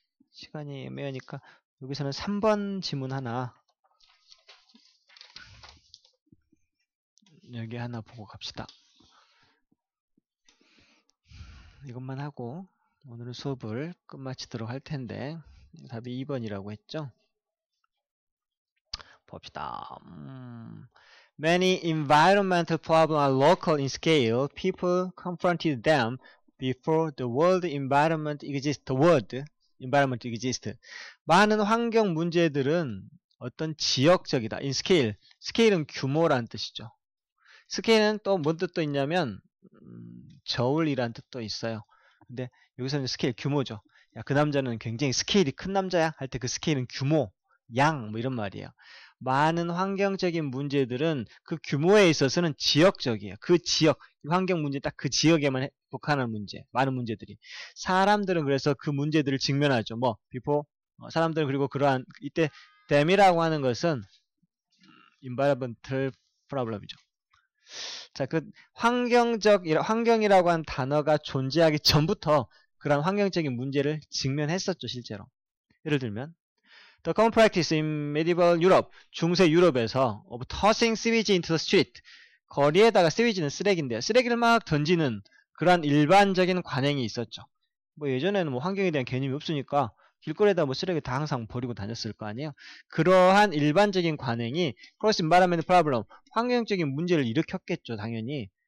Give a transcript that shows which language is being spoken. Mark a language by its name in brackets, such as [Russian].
[Korean] 시간이 애매하니까 여기서는 3번 지문 하나 여기 하나 보고 갑시다. 이것만 하고 오늘은 수업을 끝마치도록 할 텐데 답이 2번이라고 했죠. 봅시다. [English] Many environmental problems are local in scale. People confronted them before the world environment exists. [Korean] 많은 환경 문제들은 어떤 지역적이다. [English] in scale. [Korean] 스케일은 규모라는 뜻이죠. 스케일은 또 뭔 뜻도 있냐면 저울이란 뜻도 있어요. 근데 여기서는 스케일 규모죠. 야, 그 남자는 굉장히 스케일이 큰 남자야 할 때 그 스케일은 규모, 양 이런 말이에요. 많은 환경적인 문제들은 그 규모에 있어서는 지역적이에요. 그 지역, 환경 문제 딱 그 지역에만 속하는 문제, 많은 문제들이. 사람들은 그래서 그 문제들을 직면하죠. 사람들은 그리고 그러한 이때 them이라고 하는 것은 [English] environmental problem [Korean] 이죠. 자, 그 환경이라고 한 단어가 존재하기 전부터 그런 환경적인 문제를 직면했었죠, 실제로. 예를 들면 [English] The common practice in medieval Europe, [Korean] 중세 유럽에서 [English] of tossing sewage into the street, [Korean] 거리에다가 [English] sewage는 [Korean] 쓰레기인데요. 쓰레기를 막 던지는 그러한 일반적인 관행이 있었죠. 예전에는 환경에 대한 개념이 없으니까 길거리에다 쓰레기 다 항상 버리고 다녔을 거 아니에요. 그러한 일반적인 관행이 [English] cross environment problem, [Korean] 환경적인 문제를 일으켰겠죠, 당연히.